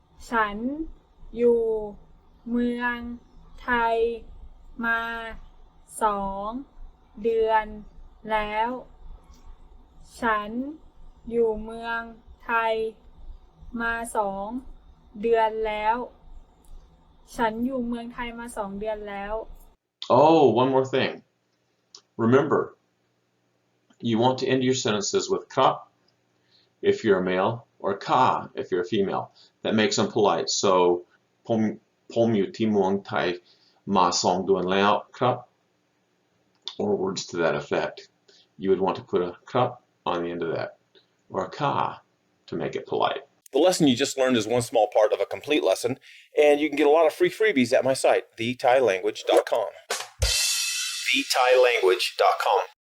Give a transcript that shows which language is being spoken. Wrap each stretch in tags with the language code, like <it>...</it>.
<th>ฉันอยู่เมืองไทยมา2 เดือนแล้ว ฉันอยู่เมืองไทยมา2 เดือนแล้ว ฉันอยู่เมืองไทยมา2 เดือนแล้ว</th> <en>Oh, one more thing. Remember, you want to end your sentences with ka if you're a male, or ka if you're a female. That makes them polite. So,</en> <th>ผมอยู่ที่เมืองไทยมา2 เดือนแล้วครับ,</th> <en>or words to that effect. You would want to put a ka on the end of that, or a ka to make it polite. The lesson you just learned is one small part of a complete lesson, and you can get a lot of free freebies at my site, TheThaiLanguage.com. TheThaiLanguage.com.</en>